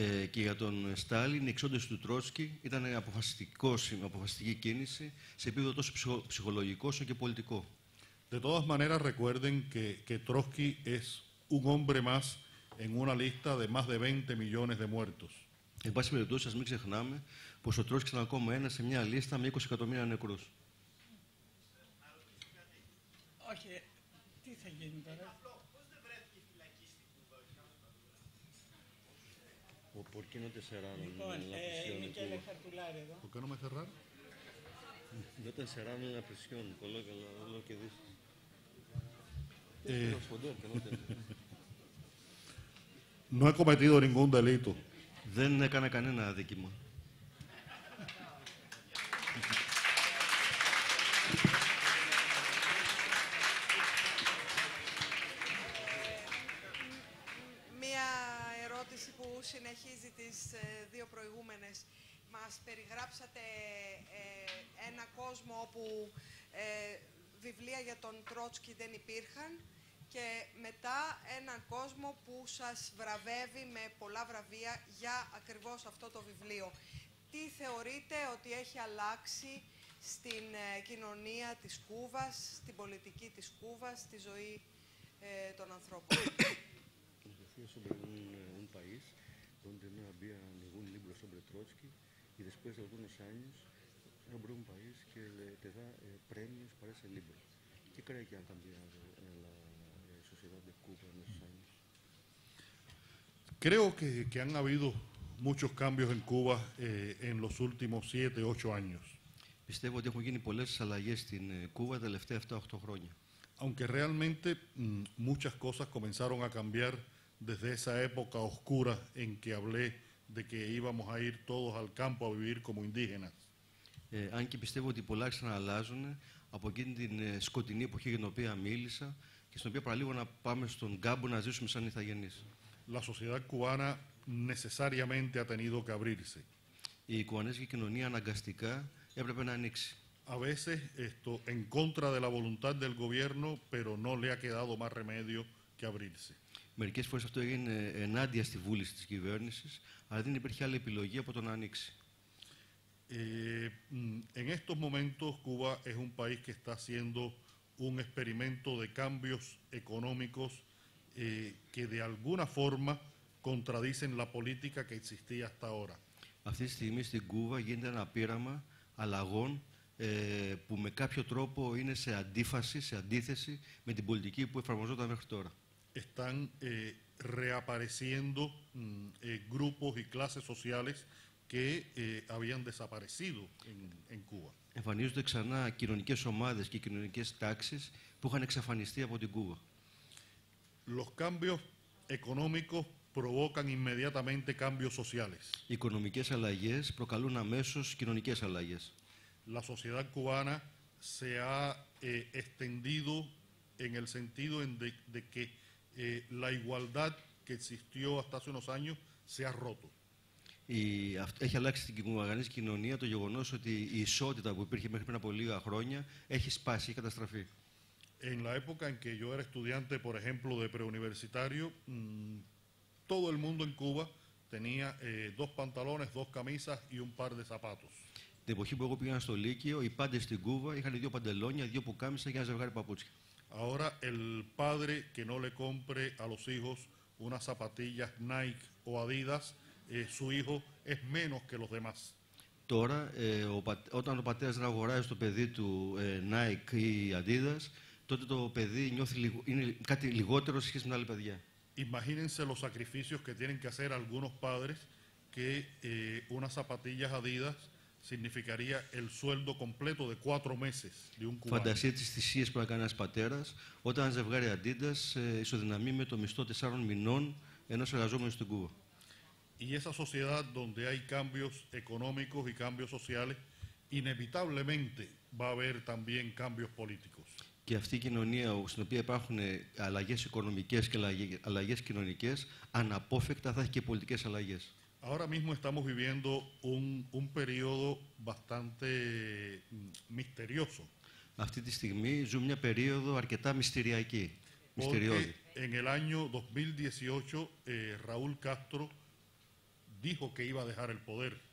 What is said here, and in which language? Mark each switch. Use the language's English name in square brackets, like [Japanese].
[Greek] Και για τον Στάλιν η εξόντωση του Τρότσκι ήταν αποφασιστική κίνηση σε επίπεδο τόσο ψυχολογικό όσο και πολιτικό. [Spanish] De todas maneras recuerden que Trotsky es un hombre más en una lista de más de 20 millones de muertos. [Greek] Εν πάση περιπτώσει, ας μην ξεχνάμε πως ο Τρότσκι ήταν ακόμα ένας σε μια λίστα με 20 εκατομμύρια νεκρούς. Όχι, τι θα γίνει τώρα. [Spanish] ¿Por qué no te cerraron la prisión en Cuba? ¿Por qué no me cerraron? No te encerraron en la prisión, con lo que dices. No he cometido ningún delito. [Greek] Δεν έκανα κανένα αδίκημα. Μία ερώτηση που συνεχίζει τις δύο προηγούμενες. Μας περιγράψατε ένα κόσμο όπου βιβλία για τον Τρότσκι δεν υπήρχαν και μετά έναν κόσμο που σας βραβεύει με πολλά βραβεία για ακριβώς αυτό το βιβλίο. Τι θεωρείτε ότι έχει αλλάξει στην κοινωνία της Κούβας, στην πολιτική της Κούβας, στη ζωή των ανθρώπων? [Spanish] Sobre un país donde no había ningún libro sobre Trotsky y después de algunos años abre un país que te da premios para ese libro. ¿Qué cree que han cambiado en la sociedad de Cuba en esos años? Creo que han habido muchos cambios en Cuba en los últimos 7-8 años. [Greek] Πιστεύω ότι έχουν γίνει πολλές αλλαγές στην Κούβα τα τελευταία 7-8 χρόνια. [Spanish] Aunque realmente muchas cosas comenzaron a cambiar desde esa época oscura en que hablé de que íbamos a ir todos al campo a vivir como indígenas. [Greek] Αν και πιστεύω ότι πολλά άρχισαν να αλλάζουν από εκείνη την σκοτεινή εποχή για την οποία μίλησα και στην οποία παραλίγο να πάμε στον κάμπο να ζήσουμε σαν ηθαγενείς. [Spanish] La sociedad cubana necesariamente ha tenido que abrirse. [Greek] Η κουβανέζικη κοινωνία αναγκαστικά έπρεπε να ανοίξει. [Spanish] A veces en contra de la voluntad del gobierno, pero no le ha quedado más remedio que abrirse. [Greek] Μερικές φορές αυτό έγινε ενάντια στη βούληση της κυβέρνησης, αλλά δεν υπήρχε άλλη επιλογή από το να ανοίξει. [Spanish] En estos momentos Cuba es un país que está haciendo un experimento de cambios económicos que de alguna forma contradicen la política que existía hasta ahora. [Greek] Αυτή τη στιγμή στην Κούβα γίνεται ένα πείραμα αλλαγών που με κάποιο τρόπο είναι σε αντίφαση, σε αντίθεση με την πολιτική που εφαρμοζόταν μέχρι τώρα. [Spanish] Están reapareciendo grupos y clases sociales que habían desaparecido en Cuba. [Greek] Εμφανίζονται ξανά κοινωνικές ομάδες και κοινωνικές τάξεις που είχαν εξαφανιστεί από την Κούβα. [Spanish] Los cambios económicos provocan inmediatamente cambios sociales. [Greek] Οι οικονομικές αλλαγές προκαλούν αμέσως κοινωνικές αλλαγές. [Spanish] La sociedad cubana se ha extendido en el sentido de que la igualdad que existió hasta hace unos años se ha roto. [Greek] Έχει αλλάξει στην κουβαγανής κοινωνία το γεγονός ότι η ισότητα που υπήρχε μέχρι πριν από λίγα χρόνια έχει σπάσει, έχει καταστραφεί. [Spanish] En la época en que yo era estudiante, por ejemplo, de preuniversitario, todo el mundo en Cuba tenía 2 pantalones, 2 camisas y un par de zapatos. [Greek] Την εποχή που εγώ πήγα στο Λύκειο, οι πάντες στην Κούβα είχαν 2 παντελόνια, 2 πουκάμισα και ένα ζευγάρι παπούτσια. [Spanish] Ahora el padre que no le compre a los hijos unas zapatillas Nike o Adidas, su hijo es menos que los demás. [Greek] Τώρα, όταν ο πατέρας δεν αγοράζει στο παιδί του Nike ή Adidas, τότε το παιδί νιώθει είναι κάτι λιγότερο σε σχέση με τα άλλα παιδιά. [Spanish] Imagínense los sacrificios que tienen que hacer algunos padres que unas zapatillas Adidas significaría el sueldo completo de 4 meses de un cubano. [Greek] Φανταστείτε τις θυσίες που έκανε ένας πατέρας όταν ένα ζευγάρι Adidas ισοδυναμεί με το μισθό 4 μηνών ενός εργαζόμενου στην Κούβα. [Spanish] Y esa sociedad donde hay cambios económicos y cambios sociales, inevitablemente va a haber también cambios políticos. [Greek] Και αυτή η κοινωνία στην οποία υπάρχουν αλλαγές οικονομικές και αλλαγές κοινωνικές, αναπόφευκτα θα έχει και πολιτικές αλλαγές. [Spanish] Ahora mismo estamos viviendo un periodo bastante misterioso. [Greek] Αυτή τη στιγμή ζούμε μια περίοδο αρκετά μυστηριακή. [Spanish] Porque en el año 2018 Raúl Castro dijo que iba a dejar el poder.